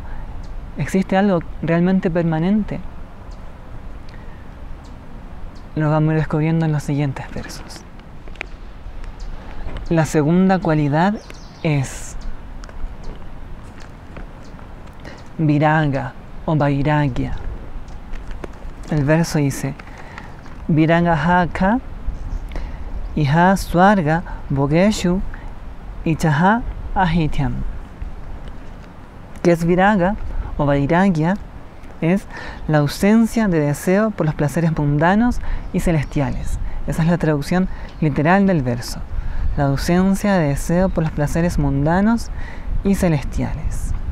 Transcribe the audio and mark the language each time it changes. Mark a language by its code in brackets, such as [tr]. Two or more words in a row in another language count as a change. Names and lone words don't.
[es] ¿Existe algo realmente permanente? Lo vamos a ir descubriendo en los siguientes versos. La segunda cualidad es viraga o vairagya. El verso dice: [sa] विरागः कः इह स्वर्ग भोगेषु इच्छा राहित्यम्. [es] ¿Qué es viraga o vairagya? Es la ausencia de deseo por los placeres mundanos y celestiales. Esa es la traducción literal del verso. La ausencia de deseo por los placeres mundanos y celestiales.